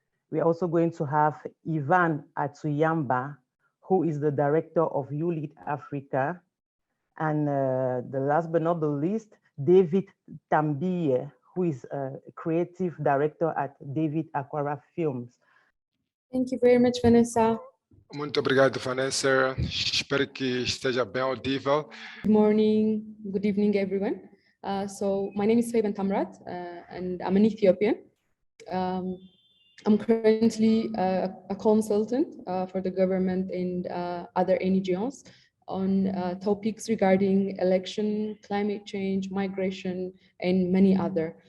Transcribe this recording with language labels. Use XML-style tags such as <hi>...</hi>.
<en>We're also going to have Ivan Atuyamba, who is the director of ULEAD Africa. And the last but not the least, David Tambie, who is a creative director at David Aquara Films. Thank you very much, Vanessa.</en> <pt>Muito obrigado, Vanessa. Espero que esteja bem audível.</pt> <en>Good morning, good evening, everyone. So my name is Feben Tamrat, and I'm an Ethiopian. I'm currently a consultant for the government and other NGOs on topics regarding election, climate change, migration, and many other.</en>